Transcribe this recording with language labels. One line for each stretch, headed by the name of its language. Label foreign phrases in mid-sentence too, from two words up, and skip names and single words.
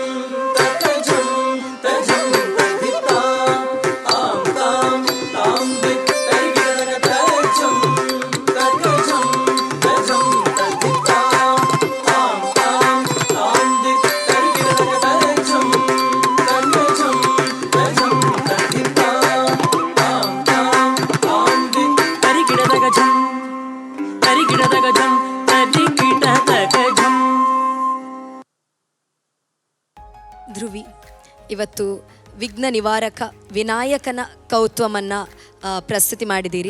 Kannada: ತಕಜಂ ತಜಂ ತದ್ದಿತ್ತಾ ಆಂ ತಾಂ ತಾಂ ದಿತ್ ತರಿಗಿಡದಗ ತಜಂ ತಕಜಂ ತಜಂ ತದ್ದಿತ್ತಾ ಆಂ ತಾಂ ತಾಂ ದಿತ್ ತರಿಗಿಡದಗ ತಜಂ ತಕಜಂ ತಜಂ ತದ್ದಿತ್ತಾ ಆಂ ತಾಂ ತಾಂ ದಿತ್ ತರಿಗಿಡದಗ ಝಂ ತರಿಗಿಡದಗ ಝಂ ತರಿಗಿಡದಗ ಝಂ. ಧ್ರುವಿ, ಇವತ್ತು ವಿಘ್ನ ನಿವಾರಕ ವಿನಾಯಕನ ಕೌತ್ವಮನ್ನು ಪ್ರಸ್ತುತಿ ಮಾಡಿದ್ದೀರಿ.